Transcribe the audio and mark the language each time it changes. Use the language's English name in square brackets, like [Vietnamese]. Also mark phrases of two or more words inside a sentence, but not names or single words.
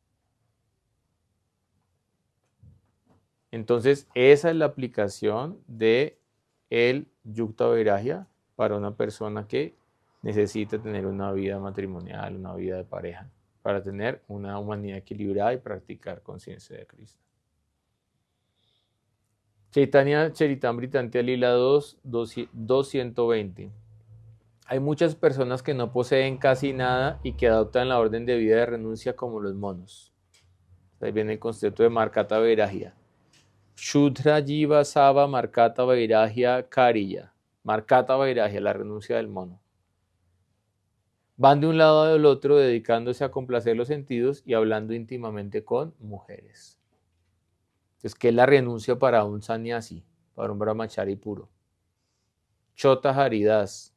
[Spanish] Entonces, esa es la aplicación de el [Sanskrit] Yukta Vairagya [Spanish] para una persona que necesita tener una vida matrimonial, una vida de pareja, para tener una humanidad equilibrada y practicar conciencia de Krishna. Chaitanya Charitamrita Antya Lila 2.120. Hay muchas personas que no poseen casi nada y que adoptan la orden de vida de renuncia como los monos. Ahí viene el concepto de [Sanskrit] Markata Vairagya. [Bangla] Shudra Jiva Sava Markata Vairagya Kariya. [Sanskrit] Markata Vairagya, [Spanish] la renuncia del mono. Van de un lado al otro dedicándose a complacer los sentidos y hablando íntimamente con mujeres. Entonces, ¿qué es la renuncia para un sannyasi, para un brahmachari puro? Chota Haridas.